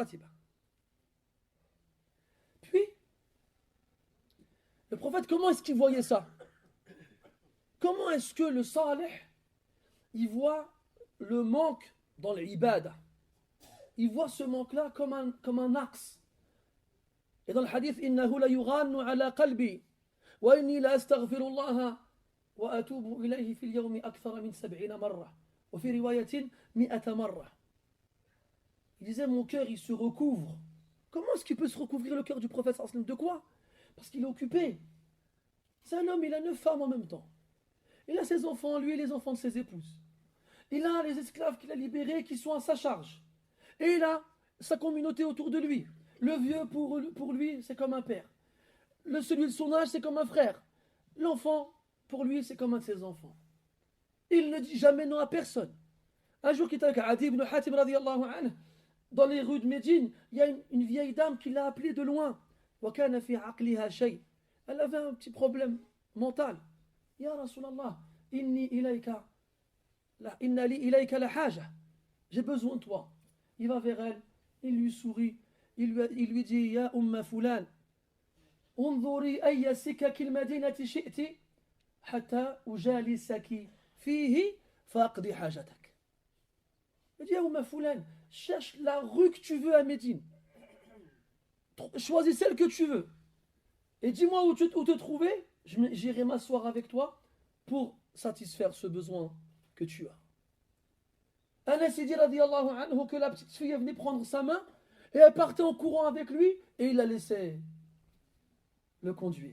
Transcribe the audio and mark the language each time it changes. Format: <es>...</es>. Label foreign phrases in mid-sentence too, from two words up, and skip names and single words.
<fr>Puis, le prophète, comment est-ce qu'il voyait ça? Comment est-ce que le salih, il voit le manque dans l'ibada? Il voit ce manque-là comme un axe. Et dans le hadith, «</fr> <ar>إنه ليغان على قلبي، وإني لأستغفر الله وأتوب إليه في اليوم أكثر من 70 مرة، وفي رواية 100 مرة.</ar> <fr>» Il disait, mon cœur, il se recouvre. Comment est-ce qu'il peut se recouvrir le cœur du prophète</fr> <ar>صلى الله عليه وسلم?</ar> <fr>De quoi? Parce qu'il est occupé. C'est un homme, il a 9 femmes en même temps. Il a ses enfants, lui et les enfants de ses épouses. Il a les esclaves qu'il a libérés qui sont à sa charge. Et il a sa communauté autour de lui. Le vieux, pour lui, c'est comme un père. Celui de son âge, c'est comme un frère. L'enfant, pour lui, c'est comme un de ses enfants. Il ne dit jamais non à personne. Un jour, qu'il était avec Adi ibn Hatim,</fr> <ar>رضي الله عنه,</ar> <fr>dans les rues de Médine, il y a une vieille dame qui l'a appelé de loin.</fr> <ar>وَكَانَ فِي عَقْلِهَا شَيْءٍ.</ar> <fr>Elle avait un petit problème mental.</fr> <ar>يا رسول الله، إن لي إليك لحاجة.</ar> <fr>J'ai besoin de toi. Il va vers elle, il lui sourit, il lui dit,</fr> <ar>يا أم فلان، انظري أي سكك المدينة شئت، حتى أجالسك فيه، فاقضي حاجتك.</ar> <fr>Il dit,</fr> <ar>يا أم فلان,</ar> <fr>cherche la rue que tu veux à Médine. Choisis celle que tu veux. Et dis-moi où te trouver, j'irai m'asseoir avec toi pour satisfaire ce besoin que tu as. Anas dit</fr> <ar>رضي الله عنه</ar> <fr>que la petite fille venait prendre sa main et elle partait en courant avec lui et il la laissait le conduire.</fr>